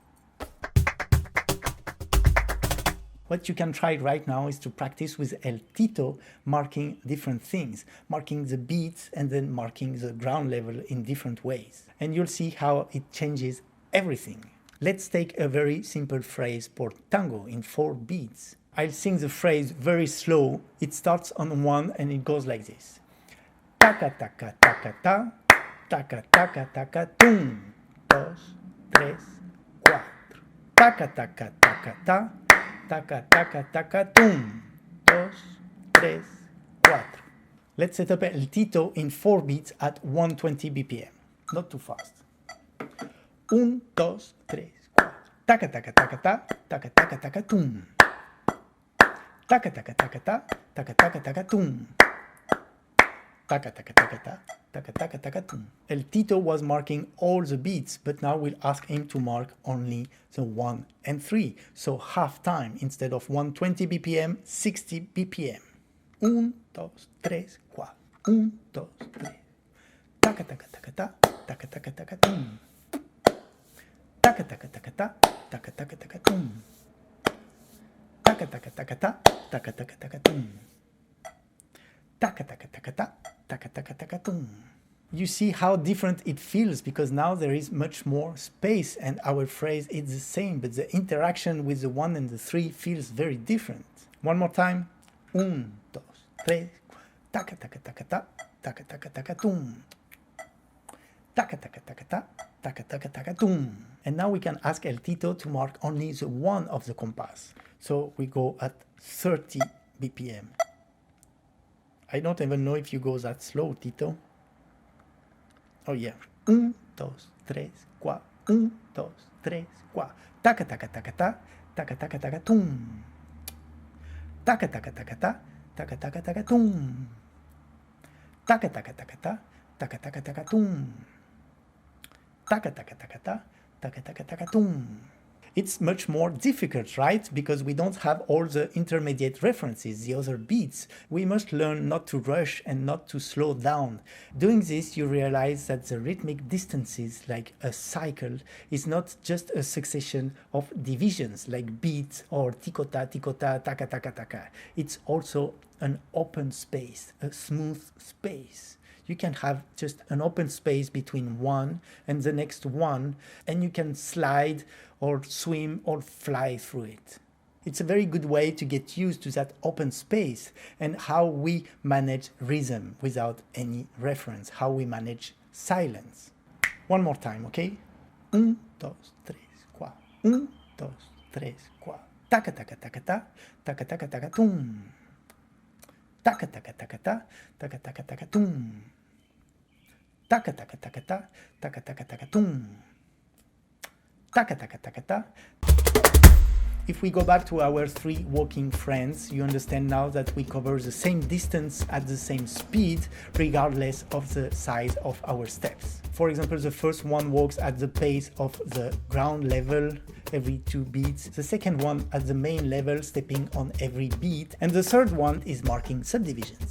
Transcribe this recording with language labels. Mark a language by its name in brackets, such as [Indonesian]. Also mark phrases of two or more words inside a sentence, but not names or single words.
[English] What you can try right now is to practice with El Tito, marking different things, marking the beats and then marking the ground level in different ways. And you'll see how it changes everything. Let's take a very simple phrase for tango in 4 beats. I'll sing the phrase very slow. It starts on 1 and it goes like this. Taca, taca, taca, ta, taca, taca, taca, tum, 2, 3, 4. Taca, taca, taca, ta, taca, taca, taca, tum, 2, 3, 4. Let's set up El Tito in 4 beats at 120 BPM. Not too fast. 1, 2, 3, 4. Taca, taca, taca, ta, taca, taca, taca, tum. Taca, taca, taca, ta, taca, taca, taca, tum. Taca, taca, taca, ta, taca, taca, taca, tum. El Tito was marking all the beats, but now we'll ask him to mark only the 1 and 3. So half time, instead of 120 BPM, 60 BPM. 1, 2, 3, 4. 1, 2, 3. Taca, taca, taca, ta, taca, taca, taca, tum. Taca, taka taka taka ta, taka taka taka tum. Taka taka taka ta, taka taka taka tum. Taka taka taka ta, taka taka taka tum. You see how different it feels because now there is much more space and our phrase is the same, but the interaction with the 1 and the 3 feels very different. One more time. 1, 2, 3, taka taka taka ta, taka taka taka tum. Taka taka taka ta, taka taka taka tum. And now we can ask El Tito to mark only the 1 of the compass. So we go at 30 BPM. I don't even know if you go that slow, Tito. Oh yeah. 1, 2, 3, 4. 1, 2, 3, 4. Taka taka taka ta, taka taka taka tum. Taka taka taka ta, taka taka taka tum. Taka taka taka ta, taka taka taka tum. Taka taka taka ta, taka taka taka tum. It's much more difficult, right? Because we don't have all the intermediate references, the other beats. We must learn not to rush and not to slow down. Doing this, you realize that the rhythmic distances, like a cycle, is not just a succession of divisions, like beats or tikota, tikota, taka, taka, taka. It's also an open space, a smooth space. You can have just an open space between one and the next one, and you can slide or swim or fly through it. It's a very good way to get used to that open space and how we manage rhythm without any reference, how we manage silence. One more time, okay? 1, 2, 3, 4. 1, 2, 3, 4. Taka, taka, taka, ta, taka, taka, taka, tum. Taka, taka, taka, ta, taka, taka, taka, tum. Taka, taka, taka, ta, taka, taka, taka, tum. Taka, taka, taka, ta. If we go back to our 3 walking friends, you understand now that we cover the same distance at the same speed, regardless of the size of our steps. For example, the first one walks at the pace of the ground level every 2 beats, the second one at the main level, stepping on every beat, and the third one is marking subdivisions.